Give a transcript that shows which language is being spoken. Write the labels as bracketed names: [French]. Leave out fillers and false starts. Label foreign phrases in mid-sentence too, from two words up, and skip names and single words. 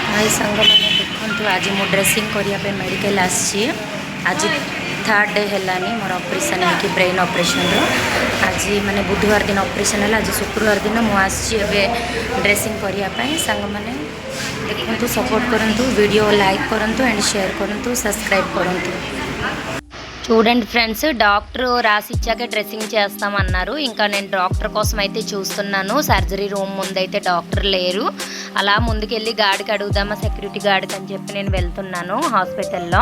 [Odia] ସାଙ୍ଗମାନେ ଦେଖନ୍ତୁ ଆଜି ମୁଁ ଡ୍ରେସିଂ କରିବା ପାଇଁ ମେଡ଼ିକାଲ ଆସିଛି। ଆଜି 3rd ଡେ ହେଲାନି ମୋର ଅପରେସନ୍ ହେଇକି ବ୍ରେନ୍ ଅପରେସନ୍ର। ଆଜି ମାନେ ବୁଧବାର ଦିନ ଅପରେସନ୍ ହେଲା, ଆଜି ଶୁକ୍ରବାର ଦିନ ମୁଁ ଆସିଛି ଏବେ ଡ୍ରେସିଂ କରିବା ପାଇଁ। ସାଙ୍ଗମାନେ ଦେଖନ୍ତୁ, ସପୋର୍ଟ କରନ୍ତୁ, [English] video like [Odia] କରନ୍ତୁ [English] and share [Odia] କରନ୍ତୁ, సబ్స్క్రైబ్ କରନ୍ତୁ। [Telugu] చూడండి ఫ్రెండ్స్, డాక్టర్ రాసిచ్చాకే డ్రెస్సింగ్ చేస్తామన్నారు. ఇంకా నేను డాక్టర్ కోసం అయితే చూస్తున్నాను. సర్జరీ రూమ్ ముందైతే డాక్టర్ లేరు. అలా ముందుకెళ్ళి గార్డ్కి అడుగుదామా, సెక్యూరిటీ గార్డ్కి అని చెప్పి నేను వెళ్తున్నాను హాస్పిటల్లో.